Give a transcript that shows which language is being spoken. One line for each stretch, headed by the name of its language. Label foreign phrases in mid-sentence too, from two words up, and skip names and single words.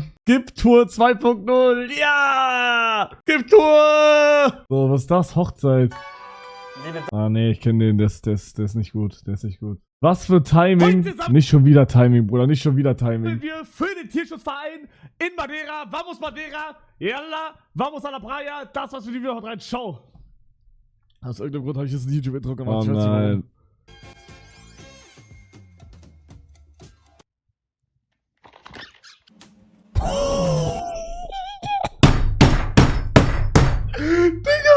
German: Skip-Tour 2.0, ja! Skip-Tour! So, was ist das? Hochzeit. Ah, nee, ich kenne den, der ist nicht gut, Was für Timing? Nicht schon wieder Timing, Bruder, nicht schon wieder Timing. Wir für den Tierschutzverein in Madeira,
Spanish: vamos Madeira, yalla, vamos a la playa,
German: das was für die Video haut rein, ciao. Aus irgendeinem Grund habe ich jetzt ein YouTube-Intro gemacht. Oh nein. Digga!